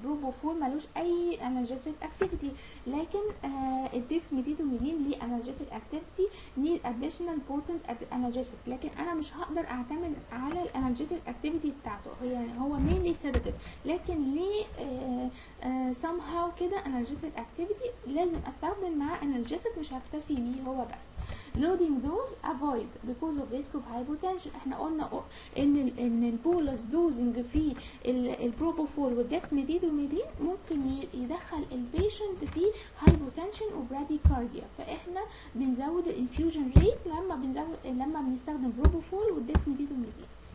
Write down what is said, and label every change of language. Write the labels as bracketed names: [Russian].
[Arabic] بروبوفول ملوش اي analgesic activity، لكن الديكسميديتوميدين ليه analgesic activity [English] need additional potent analgesic، [Arabic] لكن انا مش هقدر اعتمد على الانالجيتك activity بتاعته، يعني هو [English] mainly sedative، [Arabic] لكن ليه somehow كده analgesic activity لازم استخدم معاه analgesic، مش هكتفي بيه هو بس. [English] loading dose avoid because of risk of hypotension. [Arabic] احنا قلنا ان البولس دوزنج في البروبوفول والديكسميديتوميدين ممكن يدخل البيشنت في hypotension وبراديكارديا، فاحنا بنزود الانفيوجن ريت لما بنستخدم بروبوفول والديكسميديتوميدين.